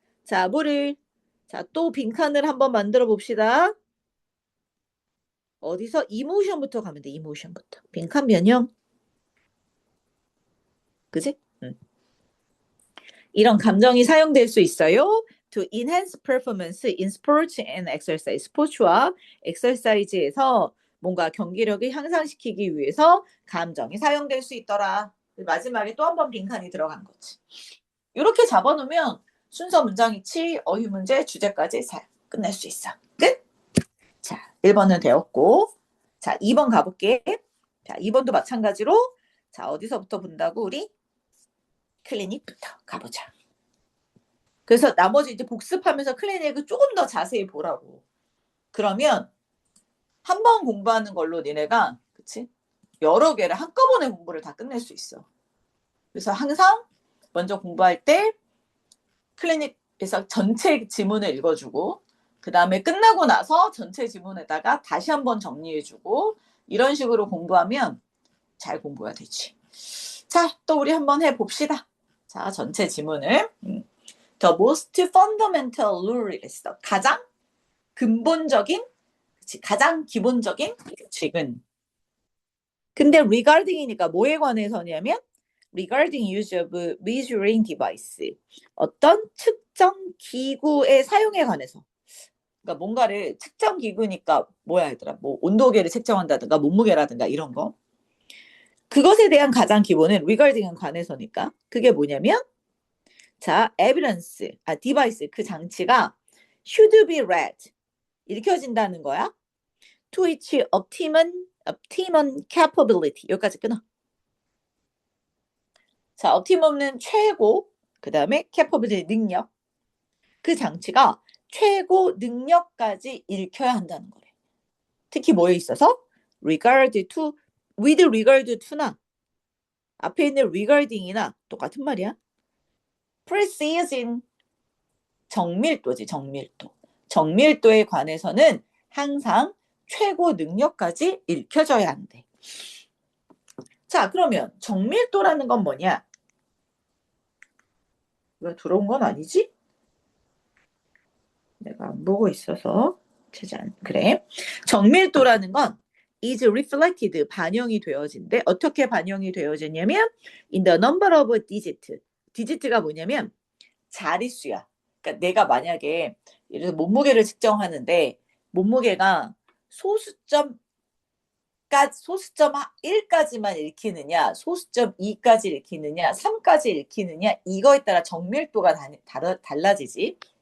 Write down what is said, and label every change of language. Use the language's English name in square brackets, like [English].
[Korean] 자, 자, 또 빈칸을 한번 만들어 봅시다. 어디서? 이모션부터 가면 돼, 이모션부터. 빈칸 변형. 그지? 이런 감정이 사용될 수 있어요. [English] To enhance performance in sports and exercise. [Korean] 스포츠와 엑서사이즈에서 뭔가 경기력을 향상시키기 위해서 감정이 사용될 수 있더라. 마지막에 또 한 번 빈칸이 들어간 거지. 이렇게 잡아놓으면 순서 문장이치, 어휘 문제, 주제까지 끝낼 수 있어. 끝? 자, 1번은 되었고, 자, 2번 가볼게. 자, 2번도 마찬가지로, 자, 어디서부터 본다고, 우리? 클리닉부터 가보자. 그래서 나머지 이제 복습하면서 클리닉을 조금 더 자세히 보라고. 그러면 한 번 공부하는 걸로 니네가, 그치? 여러 개를 한꺼번에 공부를 다 끝낼 수 있어. 그래서 항상 먼저 공부할 때 클리닉에서 전체 지문을 읽어주고, 그 다음에 끝나고 나서 전체 지문에다가 다시 한번 정리해주고, 이런 식으로 공부하면 잘 공부가 되지. 자, 또 우리 한번 해봅시다. 자, 전체 지문을. [English] The most fundamental rule [Korean] 이랬어. 가장 근본적인, 그치, 가장 기본적인 규칙은. 근데 regarding이니까 뭐에 관해서냐면 [English] regarding use of measuring device. [Korean] 어떤 측정 기구의 사용에 관해서. 그러니까 뭔가를 측정 기구니까 뭐야 얘들아. 뭐 온도계를 측정한다든가 몸무게라든가 이런 거. 그것에 대한 가장 기본은 regarding에 관해서니까. 그게 뭐냐면 자, evidence, device, 그 장치가 [English] should be read, [Korean] 읽혀진다는 거야. [English] To its optimum capability, [Korean] 여기까지 끊어. 자, optimum은 최고, 그 다음에 capability, 능력. 그 장치가 최고 능력까지 읽혀야 한다는 거래. 특히 뭐에 있어서? regard to, with regard to나 앞에 있는 regarding이나 똑같은 말이야. precision, 정밀도지, 정밀도. 정밀도에 관해서는 항상 최고 능력까지 읽혀져야 한대. 자, 그러면 정밀도라는 건 뭐냐? 이거 들어온 건 아니지? 내가 안 보고 있어서 그래. 정밀도라는 건 is reflected, 반영이 되어진대. 어떻게 반영이 되어지냐면 [English] in the number of digit. [Korean] digit가 뭐냐면 자릿수야. 그러니까 내가 만약에 예를 들어 몸무게를 측정하는데 몸무게가 소수점 1까지만 읽히느냐, 소수점 2까지 읽히느냐, 3까지 읽히느냐, 이거에 따라 정밀도가 달라지지.